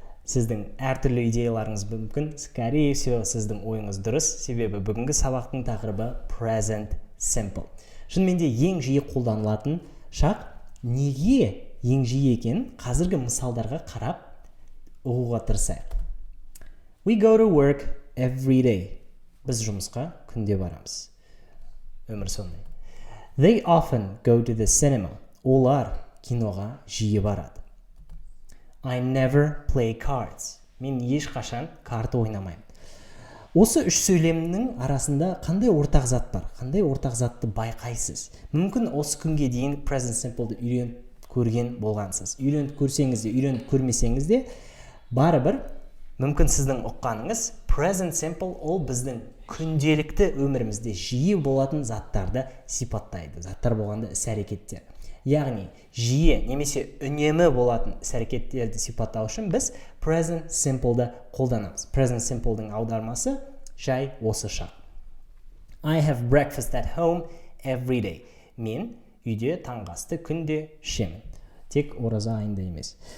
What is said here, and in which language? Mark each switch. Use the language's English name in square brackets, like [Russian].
[Kazakh] Сіздің әртүрлі идеяларыңыз мүмкін, [Russian] скорее всего, [Kazakh] сіздің ойыңыз дұрыс, себебі бүгінгі сабақтың тақырыбы present simple. Шынымен де ең жиі қолданылатын шақ неге ең жиі екенін қазіргі мысалдарға қарап ұғуға тырысайық. [English] We go to work every day. [Kazakh] Біз жұмысқа күнде барамыз. Өмір сондай. [English] They often go to the cinema. [Kazakh] Олар киноға жиі барады. [English] I never play cards. [Kazakh] Мен ешқашан карта ойнамаймын. Осы үш сөйлемнің арасында қандай ортақ зат бар? Қандай ортақ затты байқайсыз? Мүмкін осы күнге дейін present simple'ды үйреніп көрген болғансыз. Үйреніп көрсеңіз де, үйреніп көрмесеңіз де, барыбір мүмкін сіздің ұққаныңыз present simple ол біздің күнделікті өмірімізде жиі болатын заттарды сипаттайды. Заттар болғанда іс-әрекеттер. Яғни жиі немесе үнемі болатын іс-әрекеттерді сипаттау үшін біз present simple'ды қолданамыз. Present simple'дың аудармасы жай осы шақ. [English] I have breakfast at home every day. [Kazakh] Мен үйде таңғы асты күнде ішемін. Тек ораза айында емес.